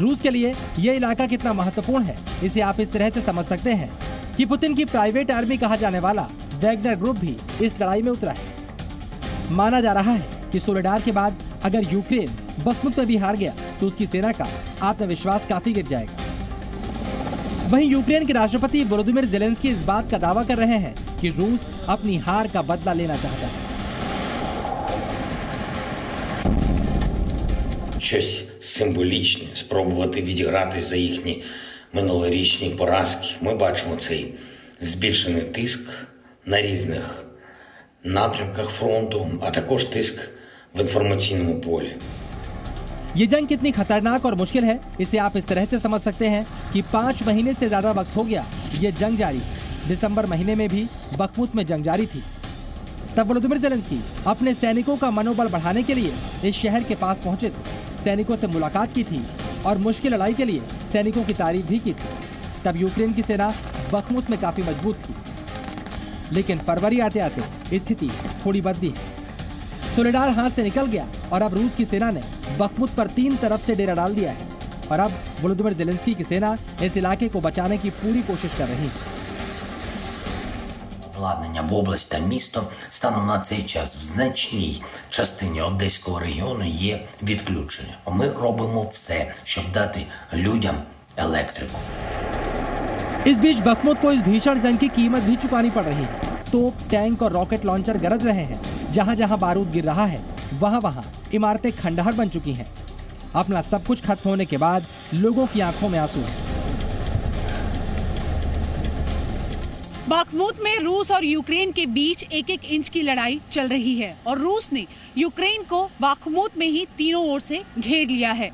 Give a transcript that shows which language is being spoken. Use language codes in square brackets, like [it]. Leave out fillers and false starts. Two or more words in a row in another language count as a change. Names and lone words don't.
[hi] रूस के लिए यह इलाका कितना महत्वपूर्ण है इसे आप इस तरह से समझ सकते हैं कि पुतिन की [en] private army [hi] कहा जाने वाला वैगनर ग्रुप भी इस लड़ाई में उतरा है। माना जा रहा है कि सोलेडार के बाद अगर यूक्रेन बखमुत में भी हार गया तो उसकी सेना का आत्मविश्वास काफी गिर जाएगा। वहीं यूक्रेन के राष्ट्रपति वोलोदिमीर ज़ेलेंस्की इस बात का दावा कर रहे हैं कि रूस अपनी हार का बदला लेना चाहता है। [uk] Щось символічне, спробувати відіграти за їхні минулорічні поразки. Ми бачимо цей збільшений тиск на різних напрямках фронту, а також тиск в інформаційному полі. [hi] ये जंग कितनी खतरनाक और मुश्किल है इसे आप इस तरह से समझ सकते हैं कि 5 महीने से ज्यादा वक्त हो गया ये जंग जारी है। दिसंबर महीने में भी बखमुत में जंग जारी थी। तब वोलोदिमीर ज़ेलेंस्की अपने सैनिकों का मनोबल बढ़ाने के लिए इस शहर के पास पहुंचे थे, सैनिकों से मुलाकात की थी और मुश्किल लड़ाई के लिए सैनिकों की तारीफ भी की थी। तब यूक्रेन की सेना बखमुत में काफी मजबूत थी, लेकिन फरवरी आते आते स्थिति थोड़ी बदली है। सोलेडार हाथ से निकल गया और अब रूस की सेना ने बखमुत पर 3 तरफ से डेरा डाल दिया है और अब वोलोदिमीर ज़ेलेंस्की की सेना इस इलाके को बचाने की पूरी कोशिश कर रही है। [uk] Обладнання в область та місто станом на цей час в значній частині Одеського регіону є відключення. Ми робимо все, щоб дати людям електрику. [hi] इस बीच बखमुत को इस भीषण जंग की कीमत भी चुकानी पड़ रही है। तोप, टैंक और रॉकेट लॉन्चर गरज रहे हैं। जहां जहां बारूद गिर रहा है वहां वहां इमारतें खंडहर बन चुकी हैं। अपना सब कुछ खत्म होने के बाद लोगों की आंखों में आंसू हैं। बाखमुत में रूस और यूक्रेन के बीच 1-1 इंच की लड़ाई चल रही है और रूस ने यूक्रेन को बाखमुत में ही तीनों ओर से घेर लिया है।